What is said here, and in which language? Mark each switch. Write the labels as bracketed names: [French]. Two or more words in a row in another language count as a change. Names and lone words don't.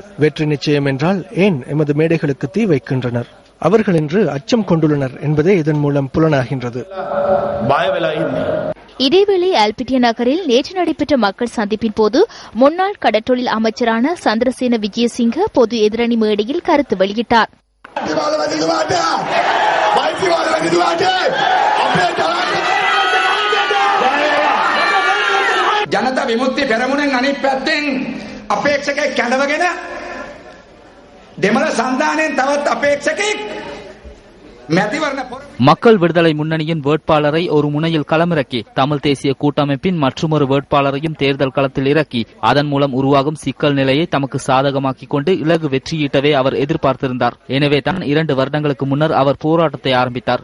[Tamil] வெற்றி நிச்சயம் என்றால் ஏன் எமது மேடைகளுக்கு தீ வைக்கின்றனர்? அவர்கள் இன்று அச்சம் கொண்டுள்ளனர் என்பதே இதன் மூலம் புலனாகின்றது. இதேவேளை அல்பிட்டிய நகரில் நேற்று நடைபெற்ற மக்கள் சந்திப்பின் போது முன்னாள் கடற்றொழில் அமைச்சரான சந்திரசேன விஜயசிங்க பொது எதிரணி மேடையில் கருத்து வெளியிட்டார். [Sinhala] ජනතා විමුක්ති පෙරමුණෙන් අනිත් පැත්තෙන් අපේක්ෂකෙක් කැඳවගෙන දෙමළ සන්ධානයෙන් තවත් අපේක්ෂකෙක් [Tamil] மக்கள் விடுதலை முன்னணியின் வேட்பாளரை ஒரு முனையில் களமிறக்கி தமிழ் தேசிய கூட்டமைப்பின் மற்றொரு வேட்பாளரையும் தேர்தல் களத்தில் இறக்கி அதன் மூலம் உருவாகும் சிக்கல் நிலையை தமக்கு சாதகமாக்கிக் கொண்டு இலகு வெற்றியீட்டவே அவர் எதிர்பார்த்திருந்தார். எனவே தான் 2 வருடங்களுக்கு முன்னர் அவர் போராட்டத்தை ஆரம்பித்தார்.